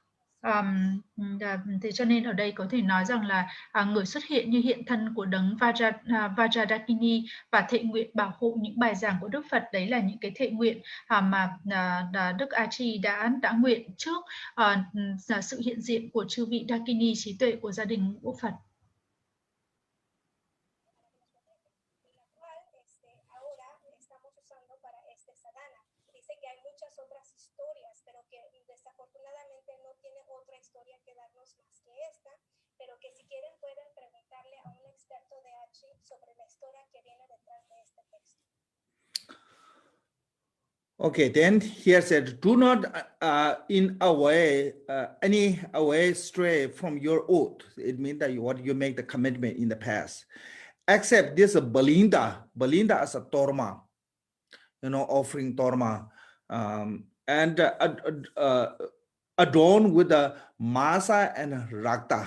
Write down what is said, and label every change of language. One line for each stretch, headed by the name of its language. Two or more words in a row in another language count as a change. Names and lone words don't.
Vietnamese: Thế cho nên ở đây có thể nói rằng là người xuất hiện như hiện thân của đấng Vajradakini và thệ nguyện bảo hộ những bài giảng của Đức Phật. Đấy là những cái thệ nguyện mà Đức Achi đã nguyện trước sự hiện diện của chư vị Dakini trí tuệ của gia đình ngũ Phật.
Spanish: Pero que si quieren pueden preguntarle a un experto de Achi sobre la historia que viene detrás de este texto.
English: Okay, then here said, do not in a way, any way stray from your oath. It means that you make the commitment in the past. Except this Balinda as a torma, offering torma, and adorned with the masa and rakta.